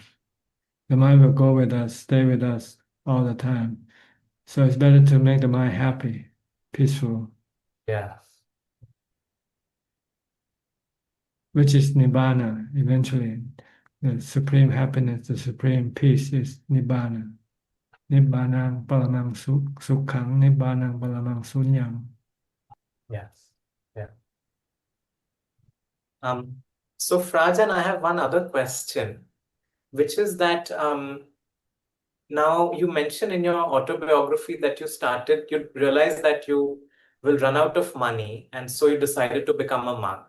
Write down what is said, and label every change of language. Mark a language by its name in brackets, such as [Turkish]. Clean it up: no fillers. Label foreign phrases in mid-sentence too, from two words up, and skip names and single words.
[English] The mind will go with us, stay with us all the time. So it's better to make the mind happy, peaceful, Yeah. which is nibbana eventually. The supreme happiness, the supreme peace is nibbana. [Pali] Nibbanang paramang sukhang, nibbanang paramang sunyang. [English] Yes. Yeah. So Frajan, I have one other question, which is that now you mentioned in your autobiography that you realized that you will run out of money, and so you decided to become a monk.